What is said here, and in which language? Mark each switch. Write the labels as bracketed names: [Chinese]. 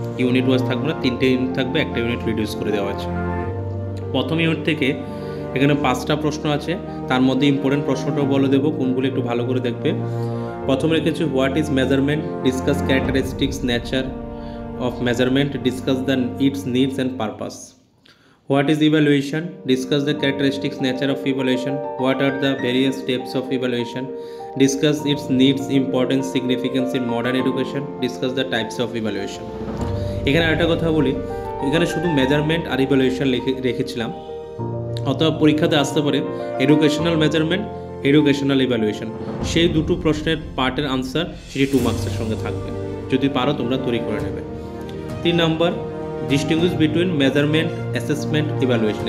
[Bangla] Unit wise থাকবে না, 3টে ইউনিট থাকবে, একটা ইউনিট রিডিউস করে দেওয়া আছে। প্রথম ইউনিট থেকে এখানে 5টা প্রশ্ন আছে, তার মধ্যে ইম্পর্টেন্ট প্রশ্নটাও বলে দেবো, কোনগুলো একটু ভালো করে দেখবে। প্রথমে রেখেছি [English] What is measurement, discuss characteristics nature of measurement, discuss the its needs and purpose. What is evaluation? Discuss the characteristics, nature of evaluation. What are the various steps of evaluation? Discuss its needs, importance, significance in modern education. Discuss the types of evaluation. [Bangla] এখানে একটা কথা বলি, এখানে শুধু measurement আর evaluation রেখেছিলাম। অথবা পরীক্ষাতে আসতে পারে এডুকেশনাল মেজারমেন্ট, এডুকেশনাল ইভ্যালুয়েশন, সেই দুটো প্রশ্নের পার্টের আনসার সেটি 2 মার্কসের সঙ্গে থাকবে। যদি পারো তোমরা তৈরি করে নেবে। 3 নম্বর, [English] Distinguish between measurement, assessment, evaluation.